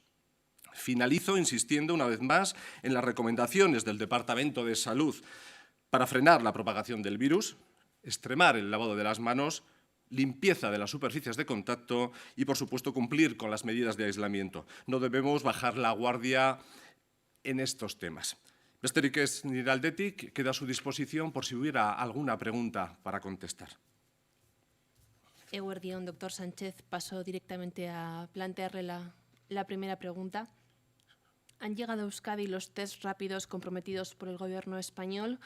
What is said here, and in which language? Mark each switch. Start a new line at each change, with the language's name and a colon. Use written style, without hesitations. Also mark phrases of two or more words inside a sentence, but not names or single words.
Spanish: Finalizo insistiendo una vez más en las recomendaciones del Departamento de Salud para frenar la propagación del virus, extremar el lavado de las manos, limpieza de las superficies de contacto y, por supuesto, cumplir con las medidas de aislamiento. No debemos bajar la guardia en estos temas.
Basque: Besterik ez nire aldetik,
Spanish: queda a su disposición por si hubiera alguna pregunta para contestar. Eguerdión, doctor Sánchez, paso directamente a plantearle la la primera pregunta. ¿Han llegado a Euskadi los test rápidos comprometidos por el Gobierno español?